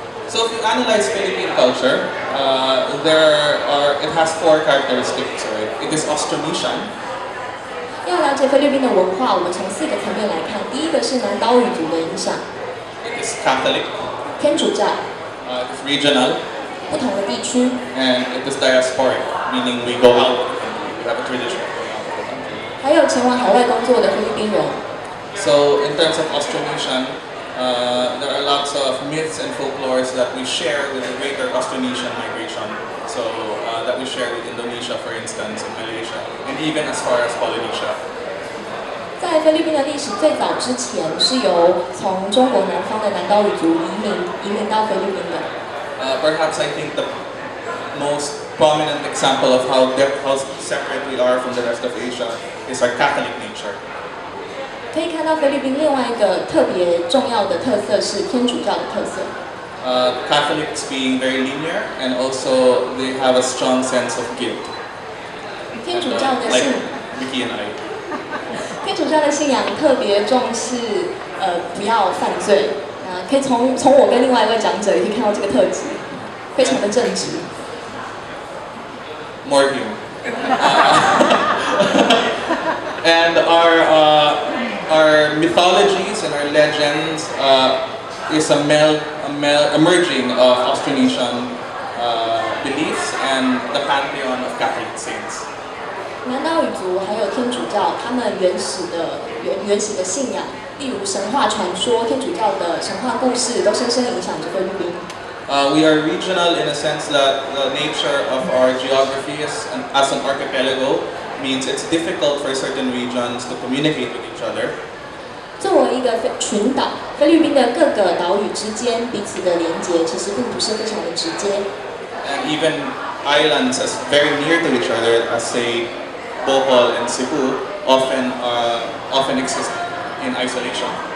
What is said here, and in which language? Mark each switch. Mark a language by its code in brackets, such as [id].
[en] So if you analyze Philippine culture, it has 4 characteristics. Right? It is Austronesian. [zh] 要了解菲律宾的文化，我们从4个层面来看。第一个是南岛语族的影响。 [en] It is Catholic. [zh] 天主教。 [en] It is regional. [zh] 不同的地区。 [en] And it is diasporic, meaning we go out of the country. We have a tradition of going out of the country. [zh] 还有前往海外工作的菲律宾人。 [en] So in terms of Austronesian, there are lots of myths and folklores that we share with the greater Austronesian migration. So that we share with Indonesia, for instance, and Malaysia, and even as far as Polynesia. [zh] 在菲律宾的历史最早之前，是由从中国南方的南岛语族移民到菲律宾的。 [en] Perhaps I think the most prominent example of how separate we are from the rest of Asia is our Catholic nature. [zh] 可以看到菲律宾另外一个特别重要的特色是天主教的特色。 [en] Catholics being very linear, and also they have a strong sense of guilt. [zh] 天主教的 [en] like [zh] 信， [en] Vicky and I. [zh] 天主教的信仰特别重视不要犯罪。可以从我跟另外一位长者也可以看到这个特质，非常的正直。 [en] More humor. And our mythologies and our legends is a merging of Austronesian beliefs and the pantheon of Catholic saints. [zh] 南岛语族还有天主教，他们原始的信仰，例如神话传说、天主教的神话故事，都深深影响着菲律宾。 [en] We are regional in a sense that the nature of our geography as an archipelago means it's difficult for certain regions to communicate with each other. [zh] 作为一个群岛，菲律宾的各个岛屿之间彼此的连结，其实并不是非常的直接。 [en] And even islands as very near to each other as say Bohol and Cebu often exist in isolation.